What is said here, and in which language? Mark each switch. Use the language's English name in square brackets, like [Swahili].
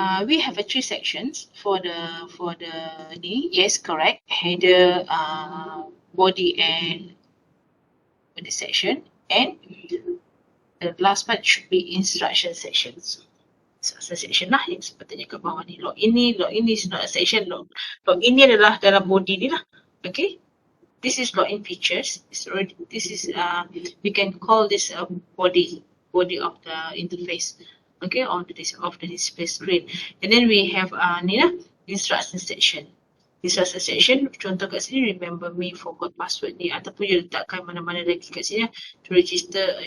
[English] We have 3 sections for the yes, correct. Header, body and body section, and the last part should be instruction sections. [Malay] Section lah yang sepatutnya kat bawah ni. Login ni [English] is not a section. [Malay] Login ni adalah dalam body ni lah. [English] Okay. This is login features. This is we can call this a body of the interface. Okay, of the display screen. And then we have ni lah, instruction section. [Malay] Instruction section, contoh kat sini, remember me, forgot password ni, ataupun you letakkan mana-mana lagi kat sini to register.